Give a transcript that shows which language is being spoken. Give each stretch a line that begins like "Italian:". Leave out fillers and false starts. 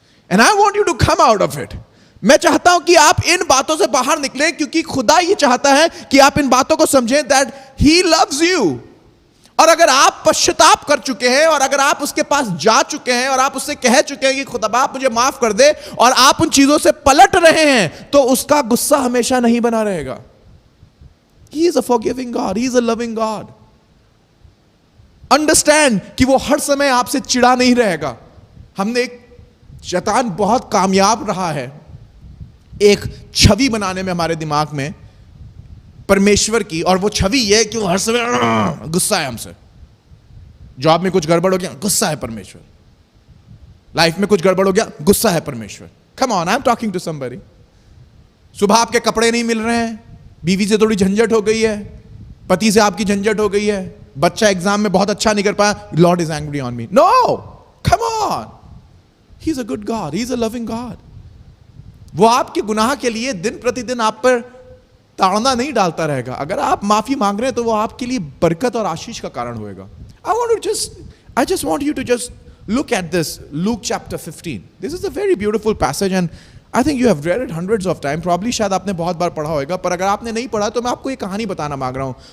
English: And I want you to come out of it.
Hindi: मैं चाहता हूं कि आप इन बातों से बाहर निकलें, क्योंकि खुदा ये चाहता है कि आप इन बातों को समझें
English: That he loves you.
Hindi: और अगर आप पश्चाताप कर चुके हैं और अगर आप उसके पास जा चुके हैं और आप उससे कह चुके हैं कि खुदा बाप मुझे माफ कर दे, और आप उन चीजों से पलट रहे हैं, तो उसका गुस्सा हमेशा नहीं बना रहेगा.
English: He is a forgiving God. He is a loving God.
Hindi: Understand कि वो हर समय आपसे चिढ़ा नहीं रहेगा. हमने एक शैतान बहुत कामयाब रहा है एक छवि बनाने में हमारे दिमाग में परमेश्वर की, और वो छवि ये कि वो हर समय गुस्सा है हमसे. जॉब में कुछ गड़बड़ हो गया, गुस्सा है परमेश्वर. लाइफ में कुछ गड़बड़ हो गया, गुस्सा है परमेश्वर.
English: Come on, I am talking to somebody.
Hindi: सुबह आपके कपड़े नहीं मिल रहे हैं, बीवी से थोड़ी झंझट हो गई है, पति से आपकी झंझट हो गई है, बच्चा एग्जाम में बहुत अच्छा नहीं कर पाया,
English: Lord is angry on me. No, come on. He is a good god, he is a loving god.
Hindi: वो आपके गुनाह के लिए दिन प्रतिदिन आप पर ताड़ना नहीं डालता रहेगा। अगर आप माफी मांग रहे हैं तो वो आपके लिए बरकत और आशीष का कारण होएगा।
English: I just want you to just look at this, Luke chapter 15. This is a very beautiful passage and I think you have read it hundreds of times.
Hindi: Probably शायद आपने बहुत बार पढ़ा होगा, पर अगर आपने नहीं पढ़ा तो मैं आपको एक कहानी बताना मांग रहा हूं।